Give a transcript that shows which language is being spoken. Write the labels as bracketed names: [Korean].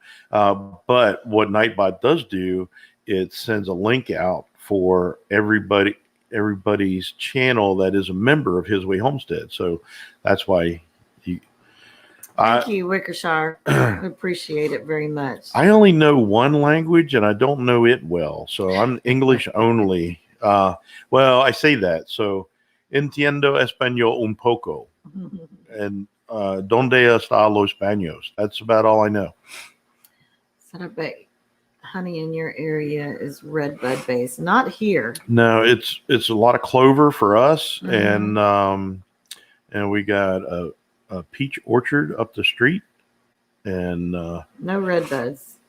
[English] But what Nightbot does do, it sends a link out for everybody's channel that is a member of His Way Homestead. So that's why Thank you, Wickershire. I appreciate it very much. I only know one language and I don't know it well. So I'm English only. Well, I say that. [Spanish] So entiendo español un poco. And donde está los baños? [English] That's about all I know. So I bet honey in your area is redbud based. Not here. No, it's a lot of clover for us, and we got a peach orchard up the street, and no redbuds.